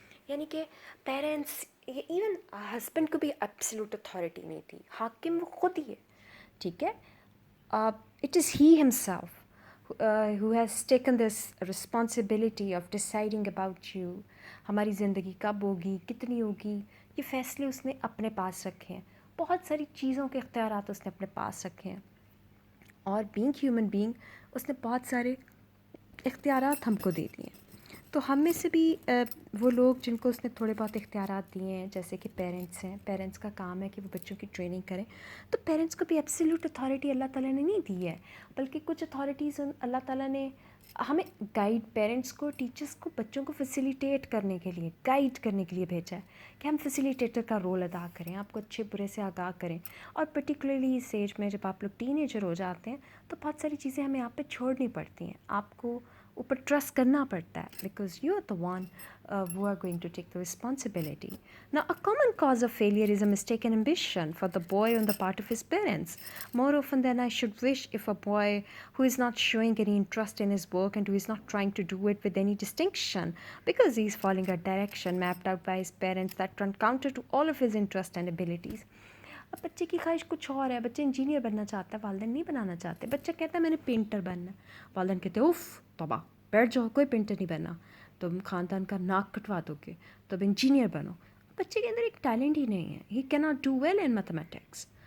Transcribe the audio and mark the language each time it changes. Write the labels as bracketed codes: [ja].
[ur] یعنی کہ parents, even husband کو بھی ایبسلیوٹ اتھارٹی نہیں دی. حاکم وہ خود ہی ہے، ٹھیک ہے. [en] It is he himself who has taken this responsibility of deciding about you. [ur] ہماری زندگی کب ہوگی، کتنی ہوگی، یہ فیصلے اس نے اپنے پاس رکھے ہیں. بہت ساری چیزوں کے اختیارات اس نے اپنے پاس رکھے ہیں، اور بینگ ہیومن بینگ اس نے بہت سارے اختیارات ہم کو دے دیے ہیں. تو ہم میں سے بھی وہ لوگ جن کو اس نے تھوڑے بہت اختیارات دیے ہیں، جیسے کہ پیرنٹس ہیں، پیرنٹس کا کام ہے کہ وہ بچوں کی ٹریننگ کریں. تو پیرنٹس کو بھی ایبسلیوٹ اتھارٹی اللہ تعالیٰ نے نہیں دی ہے، بلکہ کچھ اتھارٹیز اللہ تعالیٰ نے ہمیں گائیڈ، پیرنٹس کو، ٹیچرس کو بچوں کو فیسیلیٹیٹ کرنے کے لیے، گائیڈ کرنے کے لیے بھیجا ہے کہ ہم فیسیلیٹیٹر کا رول ادا کریں، آپ کو اچھے برے سے آگاہ کریں. اور پرٹیکولرلی اس ایج میں جب آپ لوگ ٹین ایجر ہو جاتے ہیں تو بہت ساری چیزیں ہمیں آپ پہ چھوڑنی پڑتی ہیں، آپ کو اوپر ٹرسٹ کرنا پڑتا ہے، [en] Because you are the one who are going to take the responsibility. Now, a common cause of failure is a mistaken ambition for the boy on the part of his parents. More often than I should wish, if a boy who is not showing any interest in his work and who is not trying to do it with any distinction because he is following a direction mapped out by his parents that run counter to all of his interests and abilities. [ur] اب بچے کی خواہش کچھ اور ہے، بچے engineer بننا چاہتا ہے، والدین نہیں بنانا چاہتے. بچہ کہتا ہے میں نے پینٹر بننا ہے، والدین کہتے ہیں اوف توبہ، بیٹھ جاؤ، کوئی پینٹر نہیں بننا، تم خاندان کا ناک کٹوا دو گے، تم انجینئر بنو. بچے کے اندر ایک ٹیلنٹ ہی نہیں ہے، [en] He کی not do well in mathematics.